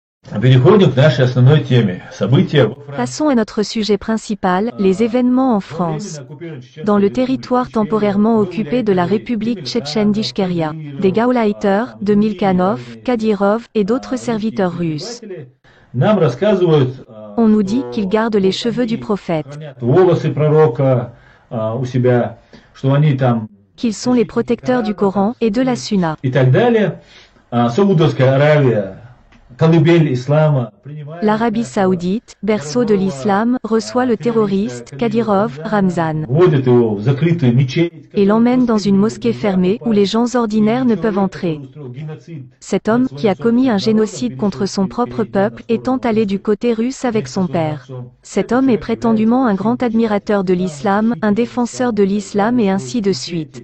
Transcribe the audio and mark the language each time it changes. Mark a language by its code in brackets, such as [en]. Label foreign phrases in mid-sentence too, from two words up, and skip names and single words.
[ru] Переходим к нашей основной теме. События во Франции. [fr] Passons à notre sujet principal, les événements en France. Dans le territoire temporairement occupé de la République tchétchène d'Ichkeria, des Gauleiters, de Milkanov, Kadyrov et d'autres serviteurs russes. [ru] Нам рассказывают [fr] On nous dit qu'ils gardent les cheveux du prophète, [ru] волосы пророка у себя, что они там [fr] qu'ils sont les protecteurs du Coran et de la Sunna. [ru] и так далее. Саудовская Аравия, колыбель ислама, принимает [fr] L'Arabie saoudite, berceau de l'islam, reçoit le terroriste, Kadyrov, Ramzan, [ru] вводит его в закрытую мечеть, [fr] et l'emmène dans une mosquée fermée où les gens ordinaires ne peuvent entrer. Cet homme, qui a commis un génocide contre son propre peuple, étant allé du côté russe avec son père. Cet homme est prétendument un grand admirateur de l'islam, un défenseur de l'islam et ainsi de suite.